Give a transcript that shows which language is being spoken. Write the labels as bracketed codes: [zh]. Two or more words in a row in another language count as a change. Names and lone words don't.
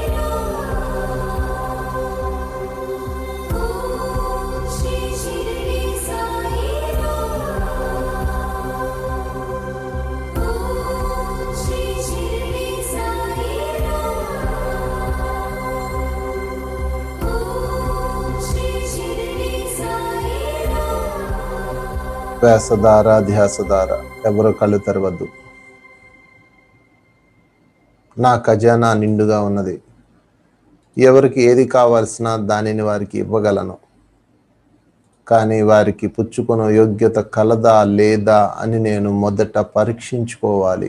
[sa] राम ओम श्री शिरडी साई राम ओम श्री शिरडी साई राम ओम श्री शिरडी साई राम [te] శ్వాసధార ధ్యాసధార. ఎవరు కళ్ళు తెరవద్దు. నా ఖజానా నిండుగా ఉన్నది. ఎవరికి ఏది కావాల్సిన దానిని వారికి ఇవ్వగలను. కానీ వారికి పుచ్చుకునే యోగ్యత కలదా లేదా అని నేను మొదట పరీక్షించుకోవాలి.